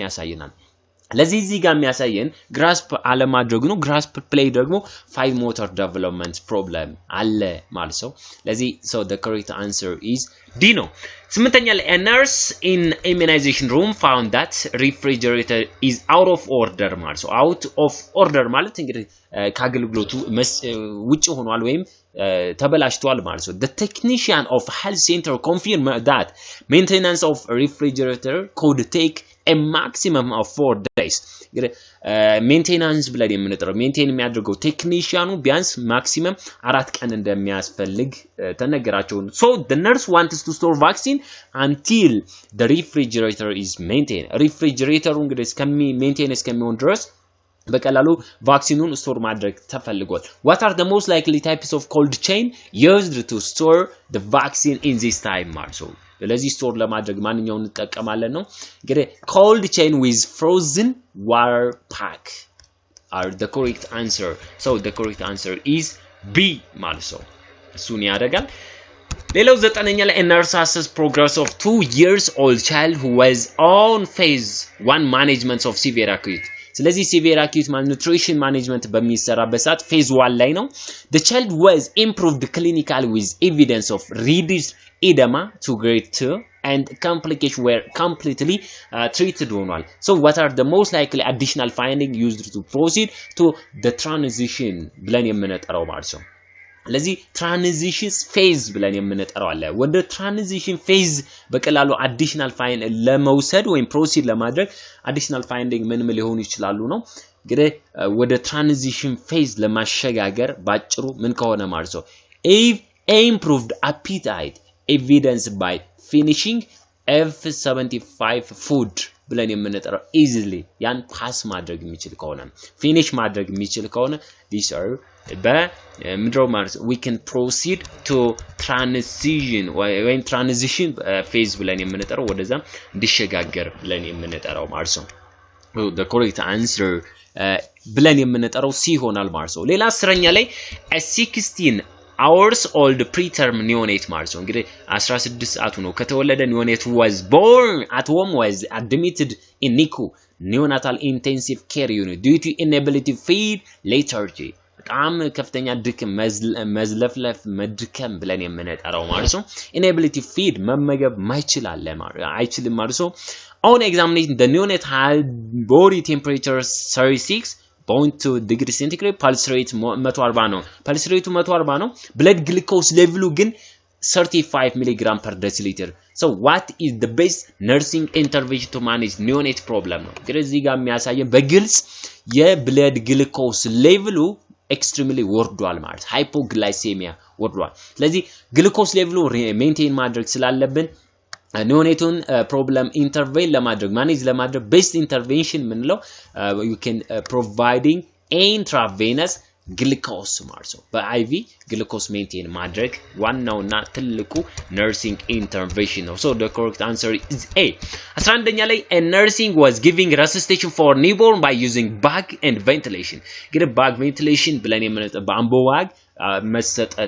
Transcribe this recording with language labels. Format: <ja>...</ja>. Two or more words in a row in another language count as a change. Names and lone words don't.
<am>ያሳየናል ለዚህ እዚህ ጋር የሚያሳየን grasp አለማድረግ ነው</am> <en>grasp play</en> <am>ደግሞ</am> <en>fine motor development problem</en> <am>አለ ማለት ነው ለዚህ</am> <en>so the correct answer is D</en> <am>ነው ስምንተኛ ላይ</am> <en>a nurse in immunization room found that refrigerator is out of order</en> <am>ማለት ነው</am> <en>out of order</en> <am>ማለት እንግዲህ ከአገልግሎቱ ውጪ ሆኗል ወይም ተበላሽቷል ማለት ነው</am> <en>the technician of health center confirmed that maintenance of refrigerator could take a maximum of 4 days maintenance</en> <am>ብለን የምንጠራው</am> <en>maintain</en> <am>የሚያደርገው ቴክኒሻኑ ቢያንስ</am> <en>maximum 4</en> <am>ቀን እንደሚያስፈልግ ተነገራቸው</am> <en>so the nurse wants to store vaccine until the refrigerator is maintained refrigerator እንግዲህ maintain</en> <am>እስከሚሆን ድረስ በቀላሉ ቫክሲኑን ስቶር ማድረግ ተፈልጓል</am> <en>what are the most likely types of cold chain used to store the vaccine in this time also</en> <am>ስለዚህ ስቶር ለማድረግ ማንኛውን እንጠቀማለን ነው እንግዲህ</am> <en>cold chain with frozen water pack are the correct answer so the correct answer is B</en> <am>ማለት ነው እሱን ያደርጋል ሌላው ዘጠነኛ ላይ</am> <en>nurse assess progress of 2 years old child who was on phase 1 management of severe acute ስለዚህ severe acute malnutrition management</en> <am>በሚሰራበት ሰዓት</am> <en>phase 1</en> <am>ላይ ነው</am> <en>the child was improved clinically with evidence of reduced edema to grade 2 and complications were completely treated ሆኗል so what are the most likely additional findings used to proceed to the transition</en> <am>ብለን የምንጠራው ማለት ነው ለዚህ</am> <en>transition phase</en> <am>ብለን የምንጠራው አለ ወደ</am> <en>transition phase በቀላሉ additional find</en> <am>ለመውሰድ ወይም</am> <en>proceed ለማድረግ additional finding</en> <am>ምን ሊሆኑ ይችላሉ ነው እንግዲህ ወደ</am> <en>transition phase</en> <am>ለማሸጋገር ባጭሩ ምን ከሆነ ማለት ነው</am> <en>if improved appetite evidenced by finishing</en> <am>F75 food ብለን የምንጠራው easily ያን ፓስ ማድረግ የሚችል ከሆነ finish ማድረግ የሚችል ከሆነ</am> <en>these are</en> <am>በምድሮ ማለት</am> <en>we can proceed to transition when transition</en> <am>phase ብለን የምንጠራው ወደዛ እንዲሸጋገር ብለን የምንጠራው ማለት ነው</am> <en>the correct answer</en> <am>ብለን የምንጠራው C ይሆናል ማለት ነው ሌላ</am> <en>10ኛ ላይ a 16 hours old preterm neonate</en> <am>ማለት ነው እንግዲህ 16 ሰዓቱ ነው ከተወለደ</am> <en>neonate was born at home was admitted in NICU neonatal intensive care unit due to inability to feed lethargy</en> <am>በጣም ከፍተኛ ድክም መዝለፍለፍ መድከም ብለን የምንጠራው ማለት ነው</am> <en>inability to feed</en> <am>መመገብ ማይችል አለ አይችልም ማለት ነው</am> <en>on examination the neonate had body temperature 36.2 degree centigrade pulse rate 140</en> <am>ነው</am> <en>pulse rate 140</en> <am>ነው</am> <en>blood glucose level</en> <am>ግን</am> <en>35 mg per deciliter so what is the best nursing intervention to manage neonate problem</en> <am>ነው እንግዲህ እዚህ ጋር የሚያሳየን በግልጽ</am> <en>blood glucose level</en> <am>extremely ወርዷል ማለት hypoglycemia ወርዷል ስለዚህ</am> <en>glucose level maintain</en> <am>ማድረግ ስላለብን</am> <en>neonatal problem intervene</en> <am>ለማድረግ manage ለማድረግ</am> <en>best intervention ምንለው you can providing intravenous glucose</en> <am>ማለት ነው</am> <en>በIV glucose maintain</en> <am>ማድረግ ዋናውና ትልቁ</am> <en>nursing intervention ነው so the correct answer is A</en> <am>11ኛ ላይ</am> <en>a nursing was giving resuscitation for newborn by using bag and ventilation እንግዲህ bag ventilation</en> <am>ብለን የምንጠራው በአምቦዋግ መሰጠት</am>